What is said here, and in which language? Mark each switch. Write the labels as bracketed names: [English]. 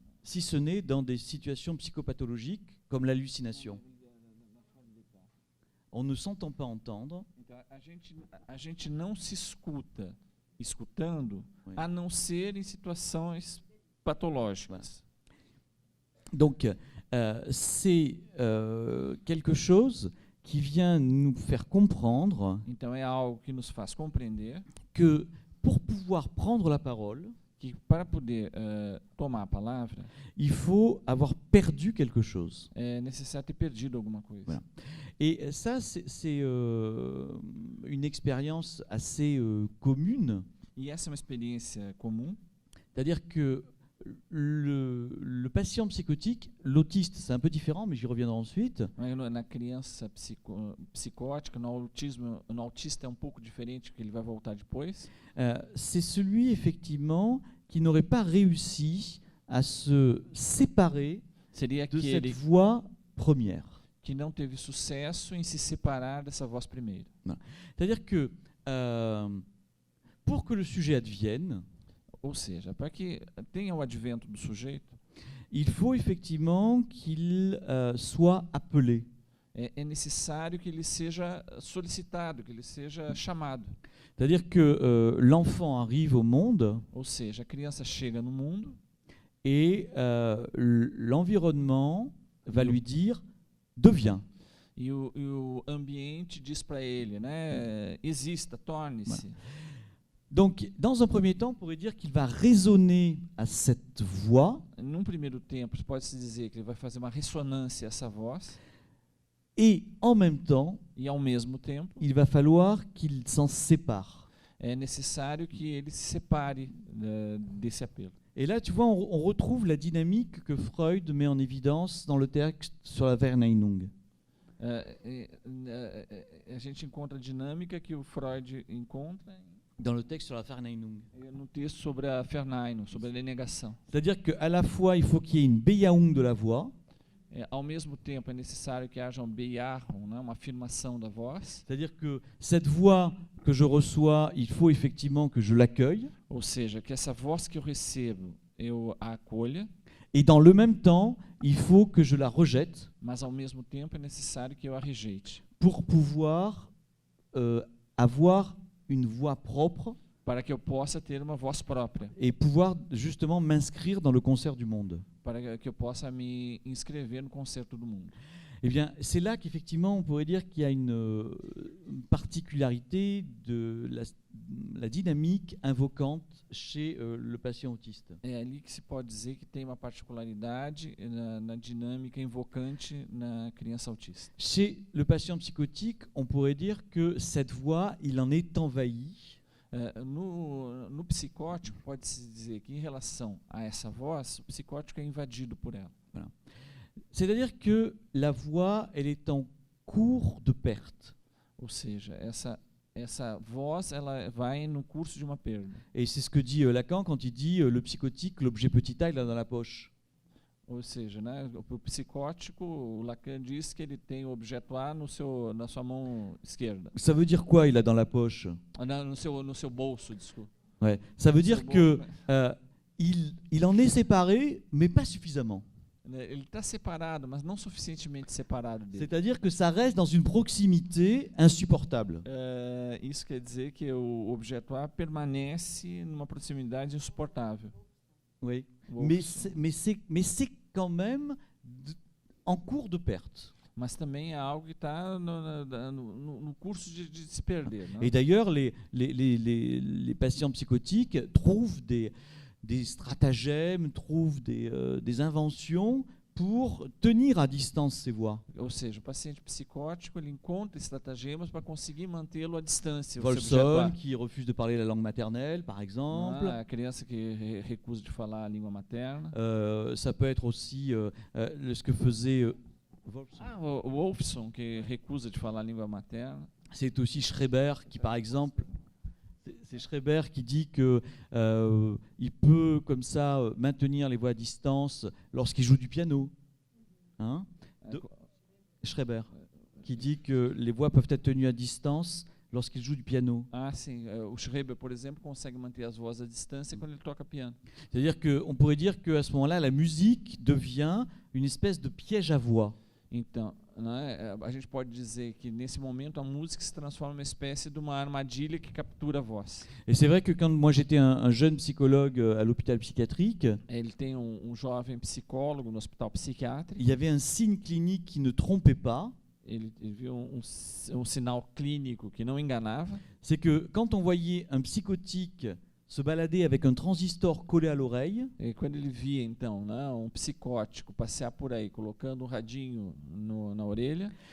[French] si ce n'est dans des situations psychopathologiques comme l'hallucination. On ne s'entend pas entendre. [Portuguese] Então, a gente não se escuta escutando, [French] Oui. [Portuguese] a não ser em situações patológicas. [French] Donc, c'est quelque chose qui vient nous faire comprendre [Portuguese] Então é algo que nos faz compreender [French] que pour pouvoir prendre la parole, [Portuguese] que para poder tomar a palavra [French] il faut avoir perdu quelque chose. [Portuguese] é necessário ter perdido alguma coisa. [French] Voilà. Et ça, c'est une expérience assez commune. [Portuguese] E essa é uma experiência comum. [French] C'est-à-dire que le patient psychotique, l'autiste, c'est un peu différent, mais j'y reviendrai ensuite. [Portuguese] Na criança psicótica, no autista é um pouco diferente, que ele vai voltar depois. [French] C'est celui, effectivement, qui n'aurait pas réussi à se séparer [Portuguese] Seria [French] de cette [Portuguese] aquele [French] voix première. [Portuguese] que não teve sucesso em se separar dessa voz primeira. [French] C'est-à-dire que pour que le sujet advienne, [Portuguese] Ou seja, para que tenha o advento do sujeito, [French] il faut effectivement qu'il soit appelé. [Portuguese] é necessário que ele seja solicitado, que ele seja chamado. [French] C'est-à-dire que l'enfant arrive au monde [Portuguese] Ou seja, a criança chega no mundo [French] et l'environnement va lui dire « deviens ». [Portuguese] e o ambiente diz para ele, né, exista, torne-se. [French] Donc, dans un premier temps, on pourrait dire qu'il va résonner à cette voix [Portuguese] Num primeiro tempo, pode-se dizer que ele vai fazer uma ressonância a essa voz [French] et en même temps, [Portuguese] e, ao mesmo tempo, [French] il va falloir qu'il s'en sépare. [Portuguese] é necessário que ele se separe desse apelo. [French] Et là, tu vois, on retrouve la dynamique que Freud met en évidence dans le texte sur la Verneinung. [Portuguese] A gente encontra a dinâmica que o Freud encontra [French] Dans le texte sur la Verneinung. [Portuguese] no texto sobre a Verneinung, sobre a denegação. [French] C'est-à-dire qu'à la fois, il faut qu'il y ait une Beyahung de la voix, [Portuguese] Ao mesmo tempo, é necessário que haja um Beyahung, né, uma afirmação da voz, [French] c'est-à-dire que cette voix que je reçois, il faut effectivement que je l'accueille, [Portuguese] ou seja, que essa voz que eu recebo, eu a acolha, [French] et dans le même temps, il faut que je la rejette [Portuguese] mas ao mesmo tempo é necessário que eu a rejeite, [French] pour pouvoir avoir une voix propre [Portuguese] para que eu possa ter uma voz própria, [French] et pouvoir justement m'inscrire dans le concert du monde. [Portuguese] para que eu possa me inscrever no concerto do mundo. [French] Eh bien, c'est là qu'effectivement, on pourrait dire qu'il y a une particularité de la dynamique invocante chez le patient autiste. [Portuguese] É ali que se pode dizer que tem uma particularidade na dinâmica invocante na criança autista. [French] Chez le patient psychotique, on pourrait dire que cette voix, il en est envahi. [Portuguese] No psicótico, pode-se dizer que em relação a essa voz, o psicótico é invadido por ela. [French] Voilà. C'est-à-dire que la voix, elle est en cours de perte. [Portuguese] Ou seja, essa voz ela vai no curso de uma perda. [French] Et c'est ce que dit Lacan quand il dit le psychotique, l'objet petit a, il l'a dans la poche. [Portuguese] Ou seja, né, o psicótico, o Lacan diz que ele tem o objeto A na sua mão esquerda. [French] Ça veut dire quoi, il a dans la poche? [Portuguese] No seu bolso, desculpa. [French] Ouais. Ça veut dire [Portuguese] Seu que bolso, né? [French] il en est séparé, mais pas suffisamment. [Portuguese] Ele está separado, mas não suficientemente separado dele. [French] C'est-à-dire que ça reste dans une proximité insupportable. [Portuguese] Isso quer dizer que o objeto A permanece numa proximidade insuportável. [French] Oui. Ou- Mais c'est quand même en cours de perte. [Portuguese] Mas também é algo que está no curso de se perder. Né? [French] Et d'ailleurs, les patients psychotiques trouvent des stratagèmes, trouvent des inventions pour tenir à distance ces voix. [Portuguese] Ou seja, o paciente psicótico ele encontra estratagemas para conseguir mantê-lo à distância. o seu objeto [French] Volson, [Portuguese] A. [French] qui refuse de parler la langue maternelle, par exemple. [Portuguese] A criança que recusa de falar a língua materna. [French] Ça peut être aussi ce que faisait Wolfson. [Portuguese] O Wolfson, que recusa de falar a língua materna. [French] C'est aussi Schreber qui, par exemple, c'est Schreber qui dit que il peut comme ça maintenir les voix à distance lorsqu'il joue du piano. Hein? Schreber qui dit que les voix peuvent être tenues à distance lorsqu'il joue du piano. [Portuguese] Ah, sim. O Schreber, por exemplo, consegue manter as vozes à distância quando ele toca piano. [French] C'est-à-dire qu'on pourrait dire qu'à ce moment-là, la musique devient une espèce de piège à voix. [Portuguese] Então, né, a gente pode dizer que nesse momento a música se transforma numa espécie de uma armadilha que captura a voz. [French] Et c'est vrai que quand moi j'étais un jeune psychologue à l'hôpital psychiatrique, [Portuguese] Ele tem jovem psicólogo no hospital psiquiátrico. [French] il y avait un signe clinique qui ne trompait pas. [Portuguese] Ele viu sinal clínico que não enganava. [French] C'est que quand on voyait un psychotique se balader avec un transistor collé à l'oreille, [Portuguese] E quando ele via, então, né, psicótico passear por aí colocando radinho na orelha,